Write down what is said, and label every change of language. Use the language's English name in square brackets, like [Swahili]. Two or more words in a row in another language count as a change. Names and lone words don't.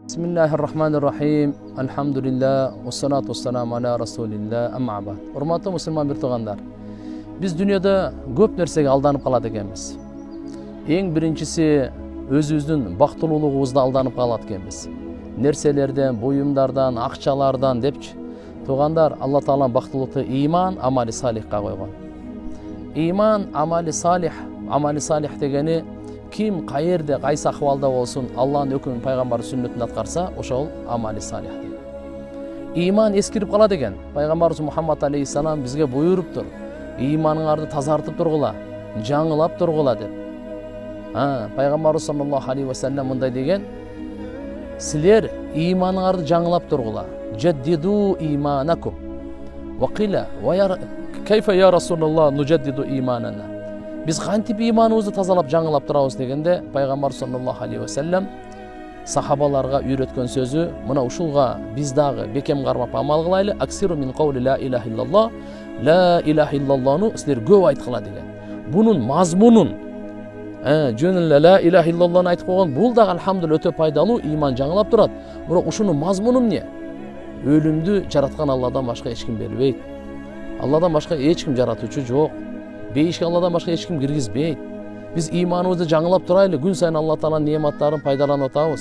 [Arabic] Bismillahirrahmanirrahim. الحمد لله. والصلاة والسلام على رسول الله. أما بعد. [Kyrgyz] Hurmatlı musulman bir tuğanlar. Biz dünyada көп nersege aldanıp kalады ekенбиз. Eң birinчisi өзүбүздүн бактылуулугубузда aldanıp калат экенбиз. Нерселерден, буюмдардан, акчалардан депчи. Тугандар, Алла Тааланын бактылуулукту иман, [Arabic] عمل صالح [Kyrgyz] койгон. Иман, [Arabic] عمل صالح [Kyrgyz] дегени ким каерде кайсы акыбалда болсун Алланын өкүмүн пайгамбардын сүннөтүн аткарса, ошол [Arabic] عمل صالح [Kyrgyz] дейт. Иман эскирип калат экен. Пайгамбарыбыз Мухаммад алейхиссалам бизге буйруптур. Иманыңарды тазартып тургула, жаңылап тургула деп. Пайгамбарыбыз [Arabic] صلى الله عليه وسلم [Kyrgyz] мындай деген: силер иманыңарды жаңылап тургула. [Arabic] جددوا إيمانكم. وقيل وكيف يا رسول الله نجدد إيماننا. [Kyrgyz] Biz кантип иманыбызды тазалап жаңылап турабыз дегенде, пайгамбар [Arabic] صلى الله عليه وسلم [Kyrgyz] сахабаларга үйрөткөн сөзү мына ушулга биз дагы бекем кармап амал кылайлы. [Arabic] أكثروا من قول لا إله إلا الله. لا إله إلا الله [Kyrgyz] силер көп айткыла деген. Бунун мазмунун жөнүн [Arabic] لا إله إلا الله [Kyrgyz] айтып койгон, бул дагы алхамдулилlah өтө пайдалуу, иман жаңылап турат. Бирок ушунун мазмуну эмне? Өлүмдү жараткан Алладан башка эч ким бербейт. Алладан башка эч ким жаратуучу жок. Бейишке Алладан башка эч ким киргизбейт. Биз иманыбызды жаңылап турайлы, күн сайын Алла Тааланын неаматтарын пайдаланып атабыз.